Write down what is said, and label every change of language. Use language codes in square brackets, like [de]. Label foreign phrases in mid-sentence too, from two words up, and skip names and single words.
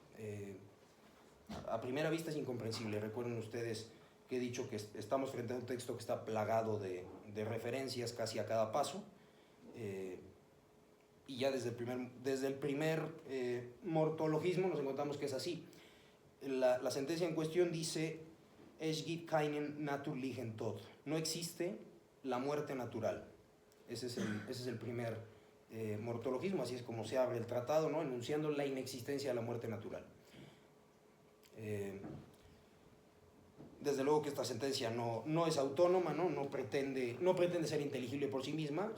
[es] A primera vista es incomprensible. Recuerden ustedes que he dicho que estamos frente a un texto que está plagado de referencias casi a cada paso, y ya desde el primer mortologismo nos encontramos que es así. La sentencia en cuestión dice: [de] Es gibt keinen natürlichen Tod. [es] No existe la muerte natural. Ese es el primer mortologismo, así es como se abre el tratado, ¿no? Enunciando la inexistencia de la muerte natural. Desde luego que esta sentencia no es autónoma, no pretende ser inteligible por sí misma.